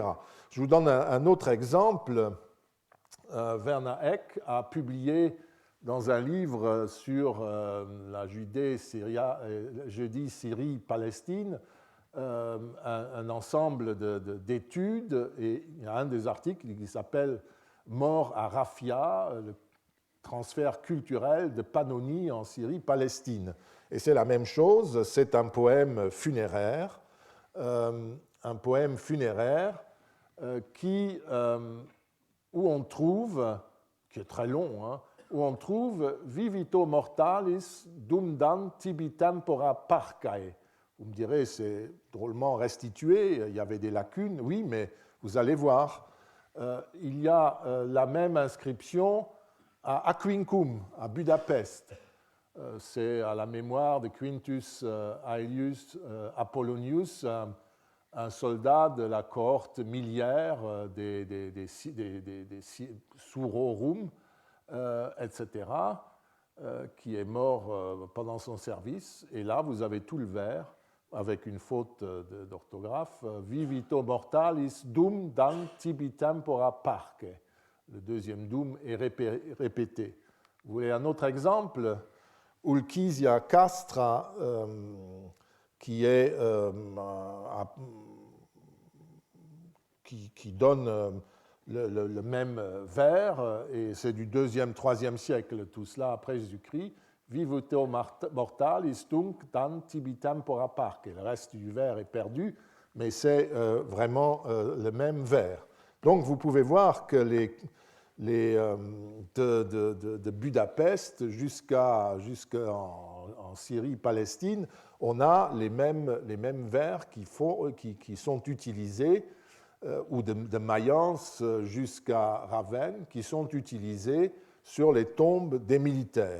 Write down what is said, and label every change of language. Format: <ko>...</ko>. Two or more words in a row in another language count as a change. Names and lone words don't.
<fr>Je vous donne un autre exemple. Werner Eck a publié dans un livre sur la Judée, Syrie, Palestine, un ensemble d'études, et il y a un des articles qui s'appelle Mort à Rafia, le transfert culturel de Pannonie en Syrie, Palestine. Et c'est la même chose, c'est un poème funéraire, où on trouve, qui est très long, hein, où on trouve</fr> <la>Vivito mortalis dum dan tibi tempora parcae.</la> <fr>Vous me direz, c'est drôlement restitué, il y avait des lacunes, oui, mais vous allez voir. Il y a la même inscription à Aquincum, à Budapest. C'est à la mémoire de Quintus Aelius Apollonius, un soldat de la cohorte miliaire des Surorum, etc., qui est mort pendant son service. Et là, vous avez tout le vers, avec une faute d'orthographe,</fr> <la>Vivito mortalis dum dan tibi tempora parque.</la> <fr>Le deuxième dum est répété. Vous voulez un autre exemple? Ulchisia castra, qui donne le même vers, et c'est du 2e, 3e siècle, tout cela après Jésus-Christ.</fr> <la>Vivito mortalis tunc dan tibi tempora parque.</la> <fr>Le reste du vers est perdu, mais c'est vraiment le même vers. Donc vous pouvez voir que de Budapest jusqu'en Syrie, Palestine, on a les mêmes vers qui sont utilisés, ou de Mayence jusqu'à Ravenne, qui sont utilisés sur les tombes des militaires.</fr>